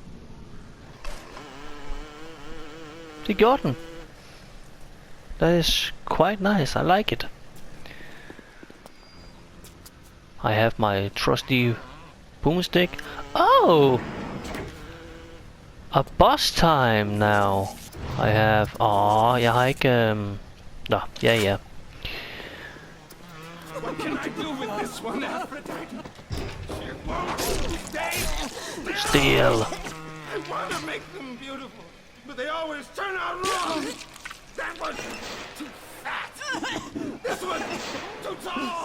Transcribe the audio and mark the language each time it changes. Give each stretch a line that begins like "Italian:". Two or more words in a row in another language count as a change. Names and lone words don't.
Danish: Det gjorde den.
English: That is quite nice. I like it. I have my trusty boomstick. Oh! A boss time now. I have...
Danish: jeg har ikke... Nå, ja.
English: What can I do with this one, Aphrodite? She won't stay Still. I want to make them beautiful, but they always turn out wrong. That was too fat. This one too tall.